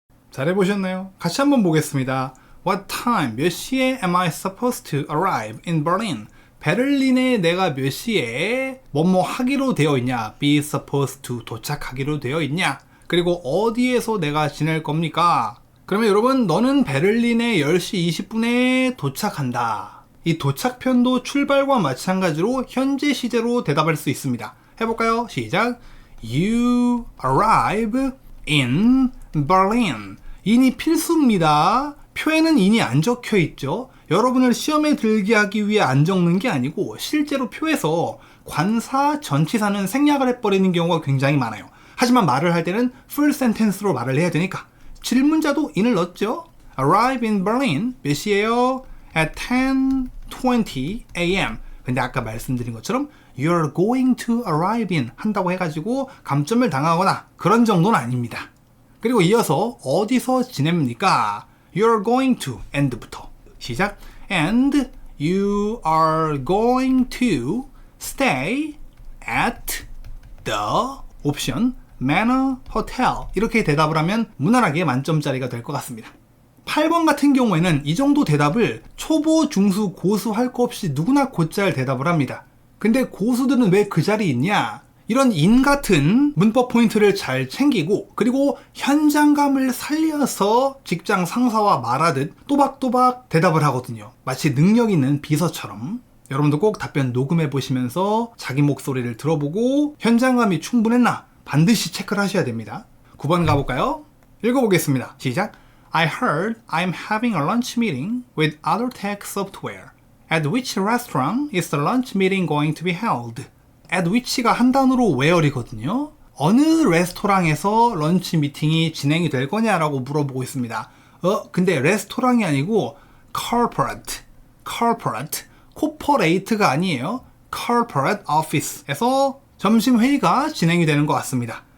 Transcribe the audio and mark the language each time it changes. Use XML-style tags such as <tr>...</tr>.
<ko>잘해보셨나요? 같이 한번 보겠습니다.</ko> <en>What time?</en> <ko>몇 시에</ko> <en>am I supposed to arrive in Berlin?</en> <ko>베를린에 내가 몇 시에 뭐뭐 하기로 되어 있냐? be supposed to 도착하기로 되어 있냐? 그리고 어디에서 내가 지낼 겁니까? 그러면 여러분, 너는 베를린에 10시 20분에 도착한다. 이 도착편도 출발과 마찬가지로 현재 시제로 대답할 수 있습니다. 해볼까요? 시작.</ko> <en>You arrive in Berlin.</en> <ko>인이 필수입니다. 표에는 인이 안 적혀 있죠. 여러분을 시험에 들게 하기 위해 안 적는 게 아니고 실제로 표에서 관사, 전치사는 생략을 해버리는 경우가 굉장히 많아요. 하지만 말을 할 때는 full sentence로 말을 해야 되니까 질문자도 인을 넣었죠.</ko> <en>Arrive in Berlin.</en> <ko>몇 시에요?</ko> <en>At 10:20 a.m.</en> <ko>근데 아까 말씀드린 것처럼</ko> <en>You're going to arrive in</en> <ko>한다고 해가지고 감점을 당하거나 그런 정도는 아닙니다. 그리고 이어서 어디서 지냅니까?</ko> <en>You're going to and부터</en> <ko>시작.</ko> <en>And you are going to stay at the</en> <ko>옵션</ko> <en>Manor Hotel.</en> <ko>이렇게 대답을 하면 무난하게 만점짜리가 될 것 같습니다. 8번 같은 경우에는 이 정도 대답을 초보, 중수, 고수 할 거 없이 누구나 곧잘 대답을 합니다. 근데 고수들은 왜 그 자리에 있냐? 이런 인 같은 문법 포인트를 잘 챙기고 그리고 현장감을 살려서 직장 상사와 말하듯 또박또박 대답을 하거든요. 마치 능력 있는 비서처럼. 여러분도 꼭 답변 녹음해 보시면서 자기 목소리를 들어보고 현장감이 충분했나 반드시 체크를 하셔야 됩니다. 9번 가볼까요? 읽어보겠습니다. 시작.</ko> <en>I heard I'm having a lunch meeting with other tech software. At which restaurant is the lunch meeting going to be held?</en> <ko>At which가 한 단어로 where이거든요. 어느 레스토랑에서 런치 미팅이 진행이 될 거냐라고 물어보고 있습니다. 근데 레스토랑이 아니고 corporate, corporate가 아니에요. corporate office에서 점심 회의가 진행이 되는 것 같습니다.</ko>